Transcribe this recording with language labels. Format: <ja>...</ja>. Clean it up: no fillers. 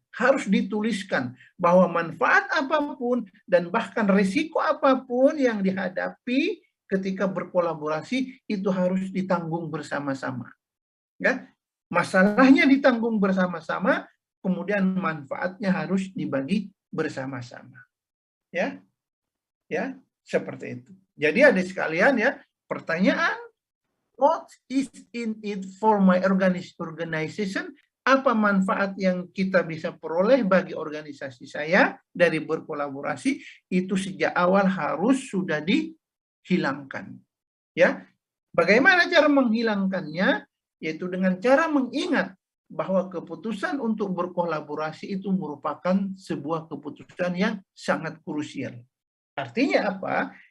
<id>Harus dituliskan bahwa manfaat apapun dan bahkan risiko apapun yang dihadapi ketika berkolaborasi itu harus ditanggung bersama-sama. Ya, masalahnya ditanggung bersama-sama, kemudian manfaatnya harus dibagi bersama-sama. Ya, ya, seperti itu. Jadi adik sekalian ya, pertanyaan,</id> <en>what is in it for my organization?</en> <id>Apa manfaat yang kita bisa peroleh bagi organisasi saya dari berkolaborasi? Itu sejak awal harus sudah dihilangkan. Ya, bagaimana cara menghilangkannya? Yaitu dengan cara mengingat bahwa keputusan untuk berkolaborasi itu merupakan sebuah keputusan yang sangat krusial. Artinya apa?</id>